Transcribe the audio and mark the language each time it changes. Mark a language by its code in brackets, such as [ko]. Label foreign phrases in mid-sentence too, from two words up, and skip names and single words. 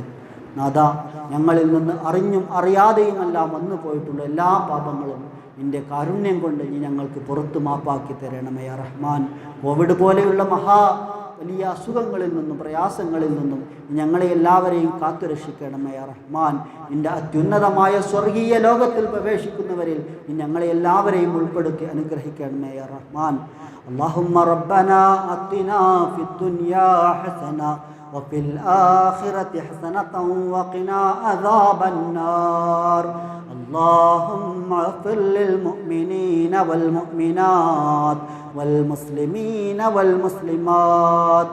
[ml] നാഥ, ഞങ്ങളിൽ നിന്ന് അറിഞ്ഞും അറിയാതെയുമെല്ലാം വന്നു പോയിട്ടുള്ള എല്ലാ പാപങ്ങളും നിൻ്റെ കാരുണ്യം കൊണ്ട് നീ ഞങ്ങൾക്ക് പുറത്തു മാപ്പാക്കി തരണമേ [ar] يا رحمن. [ml] കോവിഡ് പോലെയുള്ള വലിയ അസുഖങ്ങളിൽ നിന്നും പ്രയാസങ്ങളിൽ നിന്നും ഞങ്ങളെ എല്ലാവരെയും കാത്തുരക്ഷിക്കണമേ [ar] يا رحمن. [ml] നിൻ്റെ അത്യുന്നതമായ സ്വർഗീയ ലോകത്തിൽ പ്രവേശിക്കുന്നവരിൽ നീ ഞങ്ങളെ എല്ലാവരെയും ഉൾപ്പെടുത്തി അനുഗ്രഹിക്കണമേ [ar] يا رحمن. اللهم ربنا آتنا في الدنيا حسنة وفي الآخرة حسنة وقنا عذاب النار. اللهم اغفر للمؤمنين والمؤمنات والمسلمين والمسلمات.